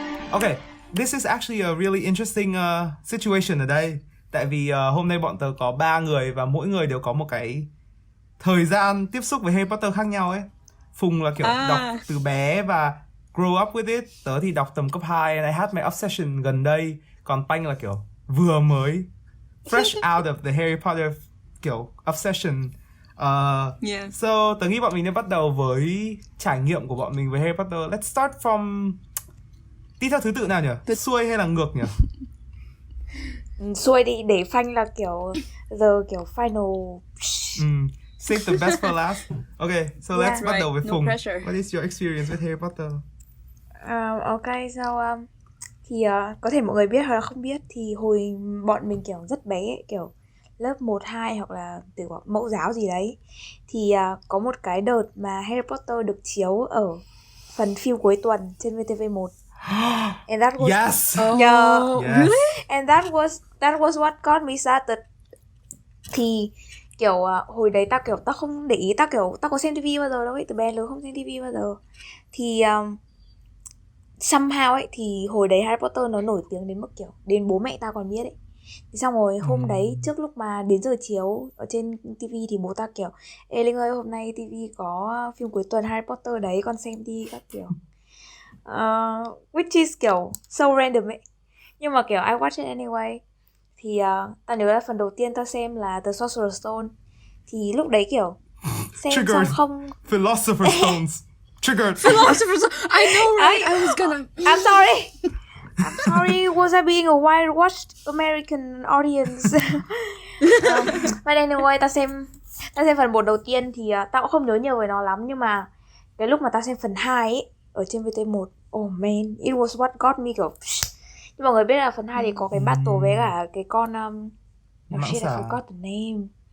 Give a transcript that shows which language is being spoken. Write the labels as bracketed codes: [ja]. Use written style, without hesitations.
[en] Okay, this is actually a really interesting situation [vi] ở đây. Tại vì hôm nay bọn tớ có 3 người và mỗi người đều có một cái thời gian tiếp xúc với Harry Potter khác nhau ấy. Phùng là kiểu đọc từ bé và [en] grow up with it. [vi] Tớ thì đọc tầm cấp 2 [en] and I had my obsession [vi] gần đây. Còn Panh là kiểu vừa mới [en] fresh out of the [vi] Harry Potter kiểu obsession. So tớ nghĩ bọn mình nên bắt đầu với trải nghiệm của bọn mình với Harry Potter. [en] Let's start from... [vi] Đi theo thứ tự nào nhỉ? Xuôi hay là ngược nhỉ? Xuôi đi, để Phanh là kiểu giờ kiểu final. [en] Save the best for last. Okay, so let's [vi] bắt đầu với [en] Phùng. Pressure. What is your experience with Harry Potter? [vi] Okay, so thì có thể mọi người biết hoặc là không biết, thì hồi bọn mình kiểu rất bé ấy, kiểu lớp 1, 2 hoặc là từ mẫu giáo gì đấy, thì có một cái đợt mà Harry Potter được chiếu ở phần phim cuối tuần trên VTV1. [en] And that was yes. Really? And that was what got me started. [vi] Thì kiểu hồi đấy tao không để ý, tao có xem TV bao giờ đâu ấy, từ bé lớn không xem TV bao giờ. Thì somehow ấy, thì hồi đấy Harry Potter nó nổi tiếng đến mức kiểu đến bố mẹ tao còn biết ấy. Thì xong rồi hôm đấy trước lúc mà đến giờ chiếu ở trên TV thì bố tao kiểu: "Ê Linh ơi, hôm nay TV có phim cuối tuần Harry Potter đấy, con xem đi" các kiểu. [en] Which is kiểu so random ấy, [vi] nhưng mà kiểu [en] I watch it anyway. [vi] Thì tao nhớ là phần đầu tiên tao xem là The Sorcerer's Stone. Thì lúc đấy kiểu xem xong không [en] Philosopher's Stones. Triggered. Philosopher's Stone. I know, right? I was gonna. I'm sorry. Was I being a whitewashed American audience? [vi] But anyway, tao xem phần 1 đầu tiên thì tao cũng không nhớ nhiều về nó lắm, nhưng mà cái lúc mà tao xem phần 2 ấy ở trên VT1, [en] oh man, it was what got me [vi] kiểu. Nhưng mọi người biết là phần 2 thì có cái battle với cả cái con shit, [en] I forgot the name.